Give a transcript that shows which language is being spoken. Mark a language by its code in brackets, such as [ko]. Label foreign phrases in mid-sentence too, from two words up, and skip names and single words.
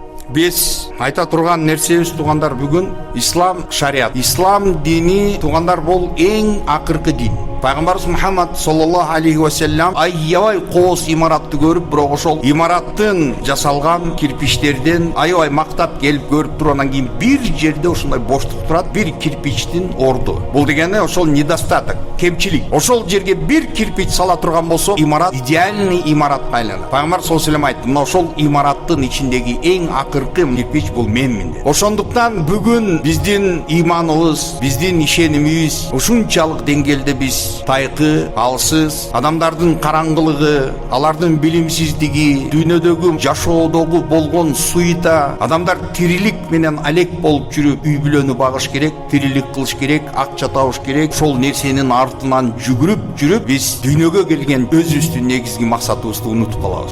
[ky] Биз айта турган нерсебиз туугандар бүгүн ислам шариат. Ислам дини туугандар бул эң акыркы дин. Пайгамбарыбыз Мухаммад [ar] صلى الله عليه وسلم [ky] аябай кооз имаратты көрүп, бирок ошол имараттын жасалган кирпичтерден аябай мактап келип көрүп туруп, анан кийин бир жерде ушундай боштук турат, бир кирпичтин орду. Бул дегени ошол недостаток, кемчилик. Ошол жерге бир кирпич сала турган болсо, имарат идеальный имаратка айланат. Пайгамбар [ar] صلى الله عليه وسلم [ky] айтты, мына ошол имараттын ичиндеги эң акыркы кирпич бул менмин деп. Ошондуктан бүгүн биздин иманыбыз, биздин ишенимибиз ушунчалык деңгээлде биз тайкы, алсыз, адамдардын караңгылыгы, алардын билимсиздиги, дүйнөдөгү жашоодогу болгон суйта, адамдар тирилик менен алек болуп жүрүп, үй бүлөнү багыш керек, тирилик кылыш керек, акча табыш керек, ошол нерсенин артынан жүрүп, биз дүйнөгө келген өзүбүздүн негизги максатыбызды унутуп калабыз.